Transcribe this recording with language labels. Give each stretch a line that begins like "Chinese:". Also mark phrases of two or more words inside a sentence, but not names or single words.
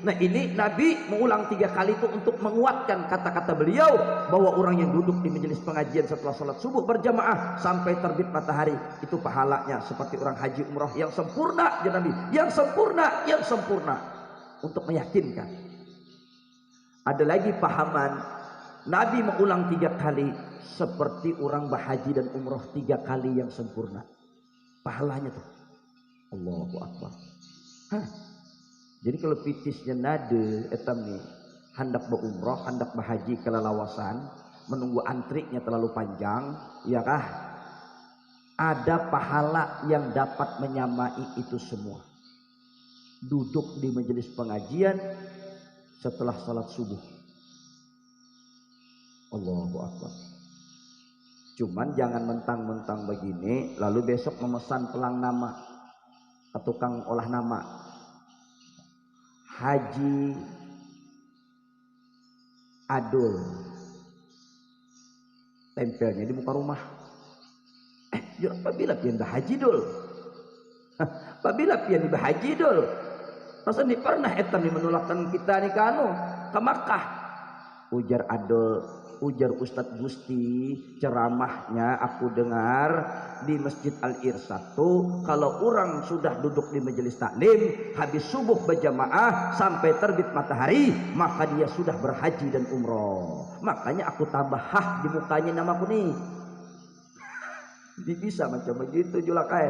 Indonesian: Nah, ini Nabi mengulang 3 kali itu untuk menguatkan kata-kata beliau bahwa orang yang duduk di majelis pengajian setelah sholat subuh berjamaah sampai terbit matahari itu pahalanya seperti orang haji umrah yang sempurna, ya Nabi, yang sempurna untuk meyakinkan. Ada lagi pahaman Nabi mengulang 3 kali seperti orang berhaji dan umrah 3 kali yang sempurna. Pahalanya tuh
Arabic: Allahu Akbar.
Banjar: Jadi kalau pitisnya nade etam nih hendak berumrah, hendak berhaji kelelawasan, menunggu antriknya terlalu panjang, ya kah?
Indonesian: Ada pahala yang dapat menyamai itu semua. Duduk di majelis pengajian setelah salat subuh.
Arabic: Allahu Akbar.
Indonesian: Cuman jangan mentang-mentang begini lalu besok memesan pelang nama atau tukang olah nama. Haji Adul, tempelnya di muka rumah.
Banjar: Apabila pian bahaji dul, apabila pian bahaji dul, masa ini pernah etam menolakkan kita nih kanu ke Makkah. Ujar Adul,
Indonesian: Ujar Ustadz Gusti, ceramahnya aku dengar di Masjid Al-Irsad tuh, kalau orang sudah duduk di majelis taklim habis subuh berjamaah sampai terbit matahari, maka dia sudah berhaji dan umroh.
Banjar: Makanya aku tambah hah di mukanya namaku nih. Bisa macam begitu Julakain.